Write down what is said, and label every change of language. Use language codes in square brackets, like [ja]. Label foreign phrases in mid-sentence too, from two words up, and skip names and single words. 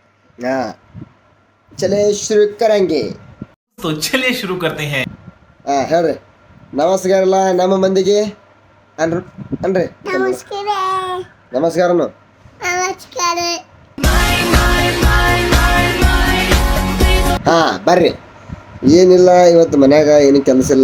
[hi] हाँ चले शुरू करेंगे. तो चलिए शुरू करते हैं. [kn] ಹೇಳ್ರಿ ನಮಸ್ಕಾರ ಎಲ್ಲ ನಮ್ಮ ಮಂದಿಗೆ ಅನ್ರಿ ಅನ್ರಿ ನಮಸ್ಕಾರ. ನಮಸ್ಕಾರನು. ನಮಸ್ಕಾರ. ಹಾ ಬರ್ರಿ. ಏನಿಲ್ಲ ಇವತ್ತು ಮನ್ಯಾಗ ಏನು ಕೆಲಸ ಇಲ್ಲ.